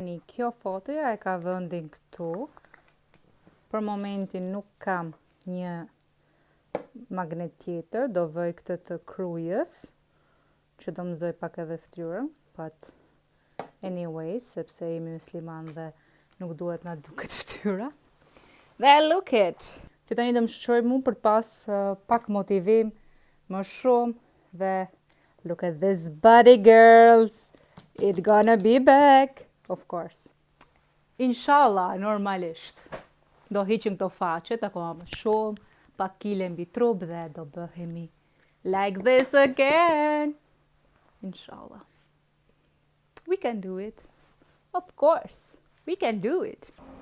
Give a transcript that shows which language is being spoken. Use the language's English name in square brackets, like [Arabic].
[Albanian] Kjo fotoja e ka vendin këtu. Për momentin nuk kam një magnet tjetër, do vëj këtë të krujës, që do mëzoj pak edhe fytyrën, [English] but anyways, [Albanian] sepse jemi musliman dhe nuk duhet na duket fytyra. Dhe [English] look it! [Albanian] Që tani do më shoqëroj mu për të pas pak motivim më shumë dhe [English] look at this body, girls! It's gonna be back, of course. [Albanian] Inshallah, normalisht. Do hiqim këto faqet, akoma më shumë, pak kile mbi trup dhe do bëhemi [English] like this again. Inshallah. We can do it. Of course. We can do it.